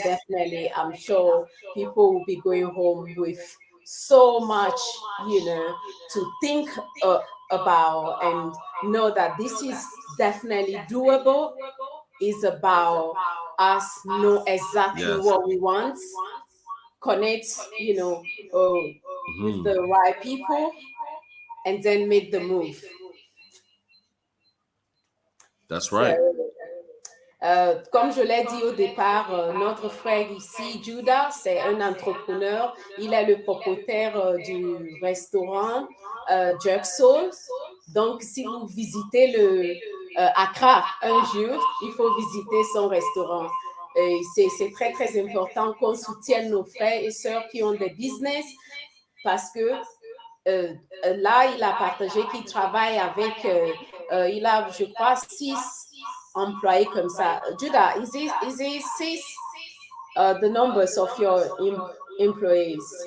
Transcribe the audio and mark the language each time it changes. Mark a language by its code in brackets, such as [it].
[en] definitely, I'm sure people will be going home with so much, to think about and know that this is definitely doable. Is about us know exactly Yes. what we want, connect, with Mhm. the right people, and then make the move. That's So, right. [fr] comme je l'ai dit au départ, notre frère ici, Judah, c'est un entrepreneur. Il est le propriétaire du restaurant Jerk Soul. Donc, si vous visitez le Accra un jour, il faut visiter son restaurant. Et c'est très important qu'on soutienne nos frères et sœurs qui ont des business parce que là, il a partagé qu'il travaille avec, il a, je crois, 6 employés comme ça. [en] Judah, is it 6 the numbers of your employees?